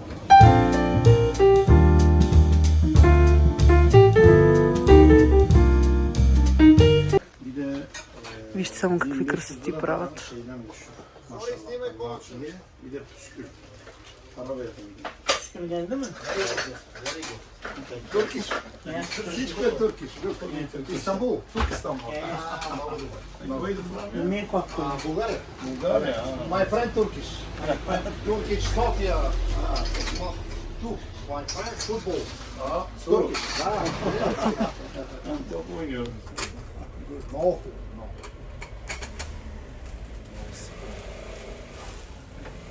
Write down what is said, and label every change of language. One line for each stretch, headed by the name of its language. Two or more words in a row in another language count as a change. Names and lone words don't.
Bulgarian: Вижте само какви красоти правят. Туркиш. Всичко е туркиш. Истанбул. Тук Истанбул. България.
English: My friend Turkish. Turkish Sofia. Тук. My friend football. Turkish.
Bulgarian: Много.